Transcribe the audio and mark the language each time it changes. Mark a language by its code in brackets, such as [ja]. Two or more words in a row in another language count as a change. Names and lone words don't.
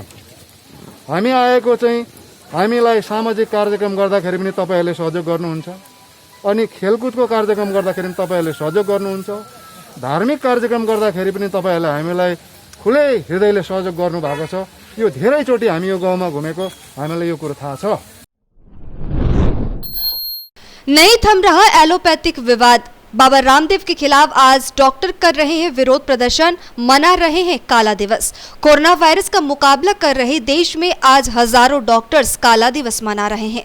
[ne] हामी आएको चाहिँ हामीलाई सामाजिक कार्यक्रम गर्दाखेरि पनि तपाईँहरूले सहयोग गर्नुहुन्छ, अनि खेलकुदको कार्यक्रम गर्दाखेरि पनि तपाईँहरूले सहयोग गर्नुहुन्छ, धार्मिक कार्यक्रम गर्दाखेरि पनि तपाईँहरूले हामीलाई खुलै हृदयले सहयोग गर्नुभएको छ। यो धेरैचोटि हामी यो गाउँमा घुमेको, हामीलाई यो कुरो थाहा छ। [hi] नहीं थम रहा एलोपैथिक विवाद। बाबा रामदेव के खिलाफ आज डॉक्टर कर रहे हैं विरोध प्रदर्शन, मना रहे हैं काला दिवस। कोरोना वायरस का मुकाबला कर रहे देश में आज हजारों डॉक्टर्स काला दिवस मना रहे हैं।